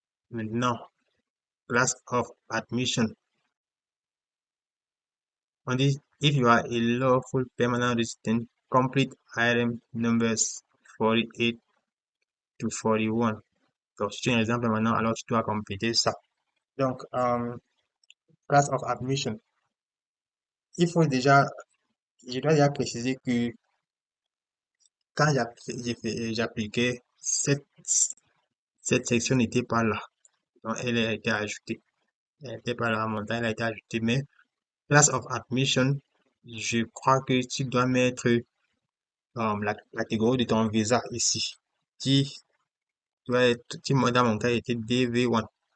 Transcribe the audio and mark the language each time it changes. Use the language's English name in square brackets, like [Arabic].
[French] Maintenant, class of admission. On dit, [English] if you are a lawful permanent resident, complete item numbers 48 to 41. [French] Donc, si tu es un résident permanent, alors tu dois compléter ça. Donc, class of admission. Il faut déjà, je dois déjà préciser que quand j'appliquais, cette section n'était pas là. Donc, elle a été ajoutée. Elle n'était pas là à mon temps, elle a été ajoutée. Mais class of admission, je crois que tu dois mettre la catégorie de ton visa ici, qui moi, dans mon cas, était DV1.